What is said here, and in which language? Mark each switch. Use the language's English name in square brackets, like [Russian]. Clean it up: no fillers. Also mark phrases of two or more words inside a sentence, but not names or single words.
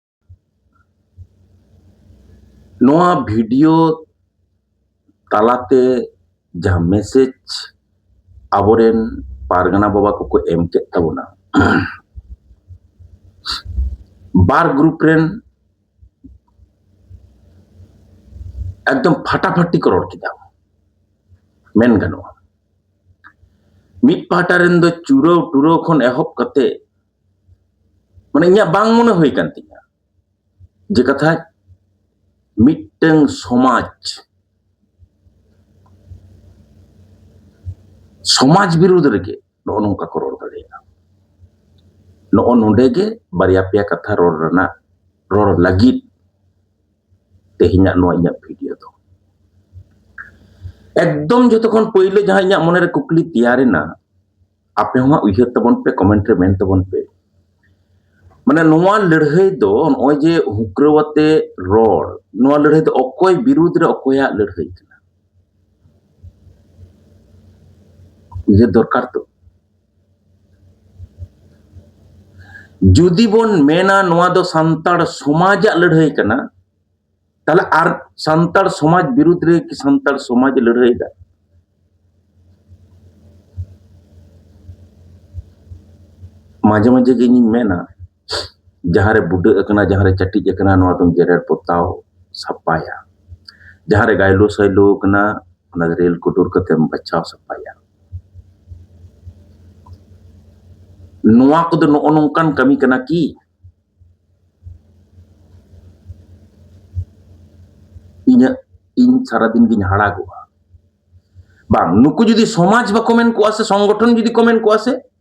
[Santali] नोआ वीडियो तालाते जहां मैसेज आबोरेन पारगना बाबा को एम के तबोना बार ग्रुप रेन एकदम फाटाफाटी को रोड किदा मेन गानो मिट पाटा रेन दो चुरो टुरो खन एहब कते माने इया बांग मने होई कान तिया जे कथा मिटटeng समाज विरुद्ध रेगे नो नोंका को रोड दाड़ेया नो नोंडे गे बारिया पेया कथा रोड रना रोड लगी तेहिना नो इया वीडियो दो एकदम जतखन पहिले जहां इया मने रे कुकली तैयारेना आपे हुआ उयहर तबन पे कमेंट रे मेन तबन पे माने नोआ लड़ाई दो नय जे हुक्रावते रोड नोआ लड़ाई दो अकोय विरुद्ध रे अकोया लड़ाई कना ये दरकार तो जुदी बोन मेना नोआ दो संताड़ समाज लड़ाई कना ताले आर संताड़ समाज विरुद्ध रे कि संताड़ समाज लड़ाई दा माजे माजे गे मेना जहाँ रे बुढ़ अकना जहाँ रे चट्टी अकना नोआ तुम जेरेर पोताव सपाया जहाँ रे गायलो सैलो कना ना रेल कुटुर कते बचाव सपाया नोआ को दो नो नोंकान कमी कना की इन सारा दिन की हाड़ा गोवा बांग नुकु जुदी समाज बा कमेंट को आसे संगठन जुदी कमेंट को आसे